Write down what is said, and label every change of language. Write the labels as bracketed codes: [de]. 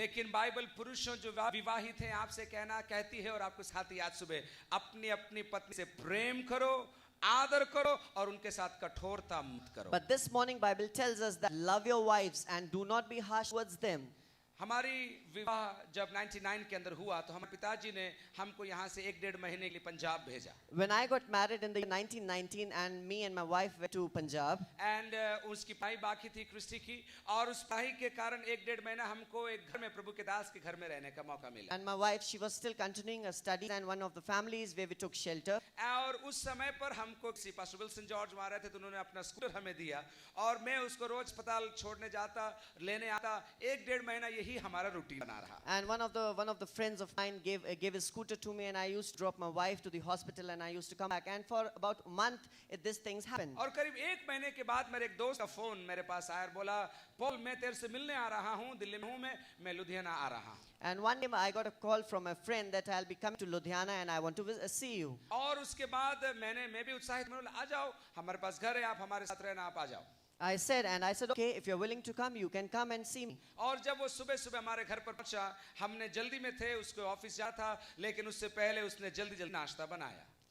[hi] लेकिन बाइबल पुरुषों जो विवाहित हैं आपसे कहती है और आपको साथ आज सुबह अपनी अपनी पत्नी से प्रेम करो, आदर करो और उनके साथ कठोरता मत करो। [en] But this morning Bible tells us that love your wives and do not be harsh towards them. [hi] हमारी विवाह जब 99 के अंदर हुआ तो हमारे पिताजी ने हमको यहाँ से 1-1.5 महीने के लिए पंजाब भेजा। [en] When I got married in the 1919 and me and my wife went to Punjab, [hi] and उसकी पढ़ाई बाकी थी क्रिस्टी की, और उस पढ़ाई के कारण 1-1.5 महीना हमको एक घर में प्रभु के दास के घर में रहने का मौका मिला। [en] and my wife, she was still continuing her studies and one of the families where we took shelter. [hi] और उस समय पर हमको किसी पास्टर विल्सन जॉर्ज वहाँ रहे थे तो उन्होंने अपना स्कूटर हमें दिया और मैं उसको रोज अस्पताल छोड़ने जाता, लेने आता। 1-1.5 महीना यही हमारा रूटीन बना रहा। [en] And one of the friends of mine gave his scooter to me, and I used to drop my wife to the hospital and I used to come back, and for about a month these things happened. [hi] और करीब 1 महीने के बाद मेरे एक दोस्त का phone मेरे पास आया और बोला, पॉल मैं तेरे से मिलने आ रहा हूँ, दिल्ली में हूँ मैं लुधियाना आ रहा हूँ। [en] And one day I got a call from a friend that I'll be coming to Ludhiana and I want to see you. [hi] और उसके बाद मैं भी उत्साहित, मैंने बोला आ जाओ, हमारे पास घर है, आप हमारे साथ रहना, आप आ जाओ। [en] I said, okay, if you're willing to come, you can come and see me. [hi] और जब वो सुबह सुबह हमारे घर पर पहुंचा, हमने जल्दी में थे, उसको ऑफिस जाना था, लेकिन उससे पहले उसने जल्दी नाश्ता बनाया।